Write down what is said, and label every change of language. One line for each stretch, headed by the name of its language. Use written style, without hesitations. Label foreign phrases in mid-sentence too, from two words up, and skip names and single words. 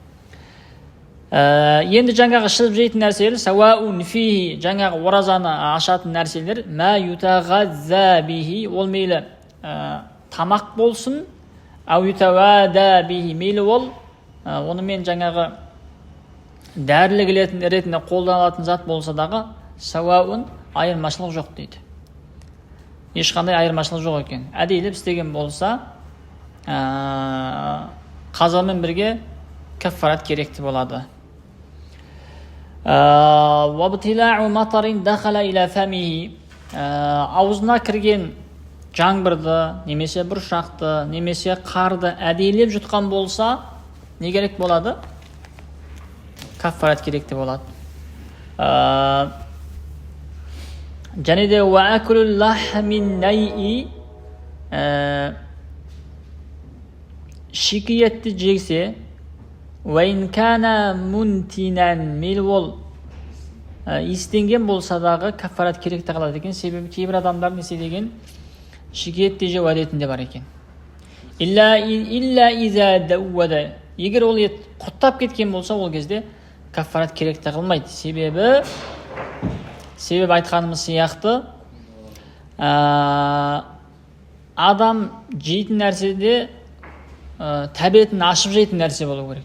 Kazakh: Енді жаңағы ішіп жейтін нәрселер,
Arabic: سواء فيه,
Kazakh: жаңағы оразаны ашатын нәрселер,
Arabic: ما يتغذى به,
Kazakh: ол мейлі тамақ болсын,
Arabic: أو يتداوى به,
Kazakh: мейлі ол онымен жаңағы дәрілік ретінде қолданылатын зат болса дағы, сауаун, айырмашылық жоқ дейді. Ешқандай айырмашылық жоқ екен. Әдейлеп істеген болса, қазамен бірге каффарат керекті болады.
Arabic: وابتلاع مطر دخل إلى فمه,
Kazakh: аузына кірген жаңбырды, немесе бұршақты, немесе қарды әдейлеп жұтқан болса, не керек болады? Каффарат керекті болады. Және де
Arabic: وأكل لحم نيء,
Kazakh: шикі етті жегсе,
Arabic: وإن كان منتنا,
Kazakh: мейлі ол истенген болса дағы каффарат керекті қалады екен. Себебі кейбір адамдар несе деген шикі етті жеу әдетінде бар екен.
Arabic: إلا إذا دود,
Kazakh: егер ол ет құттап кеткен болса, ол кезде каффарат керекті қылмайды. Себебі айтқанымыз сияқты, адам жейтін нәрседе тәбетін ашып жейтін нәрсе болу керек.